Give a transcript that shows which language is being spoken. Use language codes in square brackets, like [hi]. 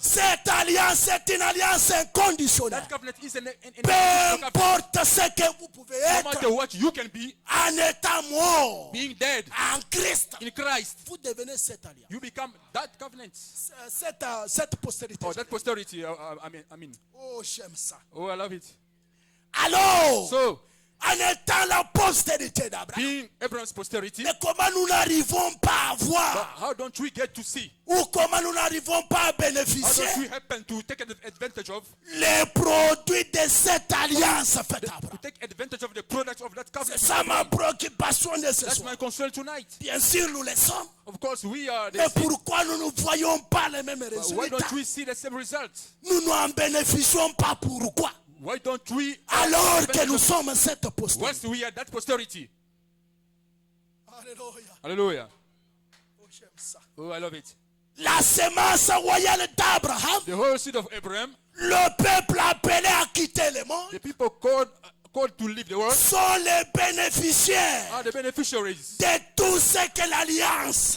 [fr] Cette alliance est une alliance inconditionnelle. [en] That covenant is an [fr] Peu [en] covenant. [fr] importe ce que vous pouvez [en] No [fr] être [en] matter what you can be, [fr] en étant mort [en] being dead [fr] en Christ, [en] in Christ, [fr] vous devenez cette alliance. [en] you become that covenant. [fr] Cette postérité. [en] Or that posterity, I mean. [fr] Oh, j'aime ça. [en] Oh, I love it. [fr] Alors, [en] So, [fr] en étant la postérité d'Abraham, [en] being Abraham's posterity, [fr] mais comment nous n'arrivons pas à voir [en] how don't we get to see? [fr] ou comment nous n'arrivons pas à [en] How [fr] bénéficier [en] don't we happen to take advantage of? [fr] les produits de cette alliance faite à [en] To [fr] Abraham? [en] take advantage of the products of that [fr] C'est [en] covenant. [fr] ça ma préoccupation de ce [en] That's [fr] soir. [en] my concern tonight. [fr] Bien sûr, nous le sommes. [en] Of course, we are [fr] Mais [en] the seed. [fr] pourquoi nous ne voyons pas les mêmes [en] Why [fr] résultats? [en] don't we see the same results? [fr] Nous n'en bénéficions pas. Pourquoi? [en] Why don't we? [fr] Alors que nous sommes cette postérité. [en] Once we are that posterity. [fr] Alléluia. [en] Hallelujah. [fr] Oh, j'aime ça. [en] Oh, I love it. [fr] La semence royale d'Abraham. [en] The whole seed of Abraham. [fr] Le peuple appelé à quitter le monde. [en] The people called to leave the world. [fr] Sont les bénéficiaires. [en] Are the beneficiaries. [fr] De tout ce que l'alliance